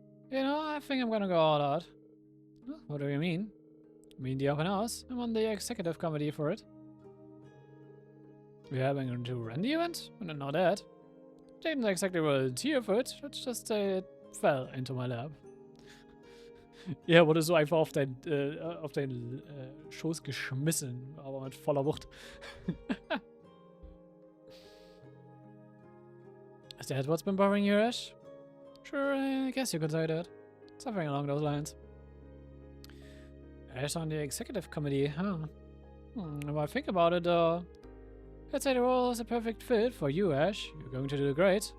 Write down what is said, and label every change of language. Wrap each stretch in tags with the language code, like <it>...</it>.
<en>You know, I think I'm gonna go all out. What do you mean? I mean the open house. I'm on the executive committee for it. We're having to run the event? I don't know that. Didn't exactly volunteer for it. Let's just say it fell into my lap.</en> <de>Ja, wurde so einfach auf deinen Schoß geschmissen, aber mit voller Wucht.</de> <en>Is that what's been bothering you, Ash? Sure, I guess you could say that. Something along those lines. Ash on the executive committee, huh? If I think about it, I'd say the role is a perfect fit for you, Ash. You're going to do great.</en>